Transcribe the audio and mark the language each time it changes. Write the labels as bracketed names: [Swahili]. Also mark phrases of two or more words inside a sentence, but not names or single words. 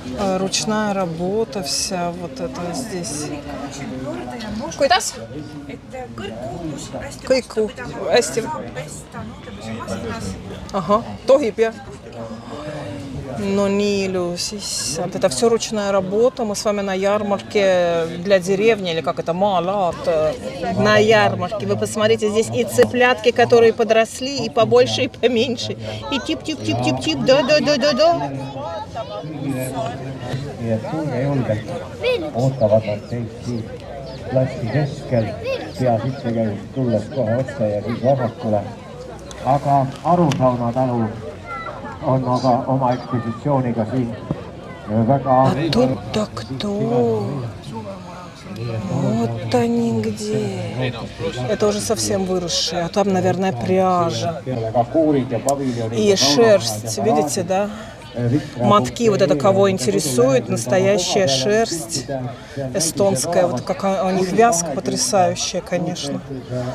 [Russian] Ручная работа вся, вот это здесь. [Estonian] Kuidas? Kõiku. Hästi. Ага, tohib jah. [Russian] Ну, не илюс. Это все ручная работа. Мы с вами на ярмарке для деревни, или как это, малат, на ярмарке. Вы посмотрите, здесь и цыплятки, которые подросли, и побольше, и поменьше. И тип-тип-тип-тип-тип, да-да-да-да-да. [Estonian] Nii et tulge julgelt, ootavad nad teid siin klassi keskel, pead ettekäigus tulles kohe otse ja siis vasakule. Aga Arusauna talu on aga oma ekspositsiooniga siin väga... [Russian] А тут-то кто? Вот они где. Это уже совсем выросшие, а там, наверное, пряжа. И шерсть, видите, да? Мотки, вот это кого интересует, настоящая шерсть эстонская, вот какая у них вязка потрясающая, конечно.